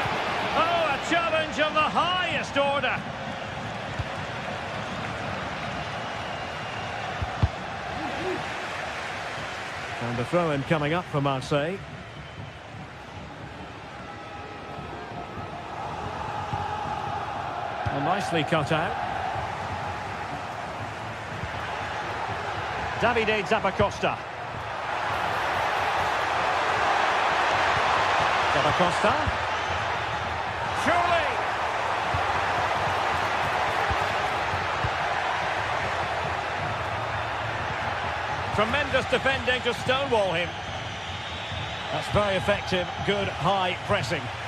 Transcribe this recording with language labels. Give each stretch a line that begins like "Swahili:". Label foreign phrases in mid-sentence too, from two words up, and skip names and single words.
English: Oh, a challenge of the highest order. And the throw-in coming up for Marseille. Well, nicely cut out. Davide Zappacosta. Zappacosta. Surely! Tremendous defending to stonewall him. That's very effective, good high pressing.